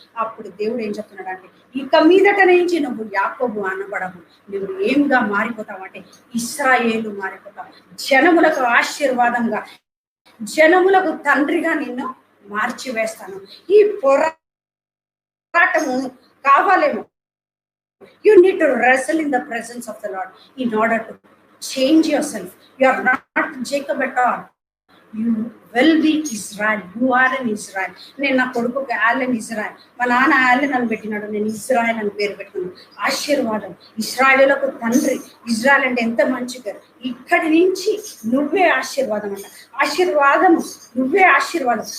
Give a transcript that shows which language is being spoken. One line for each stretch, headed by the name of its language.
Telugu: అప్పుడు దేవుడు ఏం చెప్తున్నాడు అంటే, ఇక మీదట నుంచి నువ్వు యాకోబు అనబడవు, నువ్వు ఏంగా మారిపోతావు అంటే ఇశ్రాయేలు మారిపోతావు. జనములకు ఆశీర్వాదంగా, జనములకు తండ్రిగా నిన్ను మార్చివేస్తాను. ఈ పోరాటము కావాలేమో.
English: You need to wrestle in the presence of the Lord in order to change yourself. You are not Jacob at all. You will be Israel. You are an Israel.
Telugu: నేను నా కొడుకుకి ఆలెన్ ఇజ్రాయల్, మా నాన్న Alan అని పెట్టినాడు, నేను Israel అని పేరు పెట్టుకున్నాను. ఆశీర్వాదం, ఇజ్రాయేలులకు తండ్రి. ఇజ్రాయల్ అంటే ఎంత మంచి పేరు. ఇక్కడి నుంచి నువ్వే ఆశీర్వాదం అంట. ఆశీర్వాదం, నువ్వే ఆశీర్వాదం.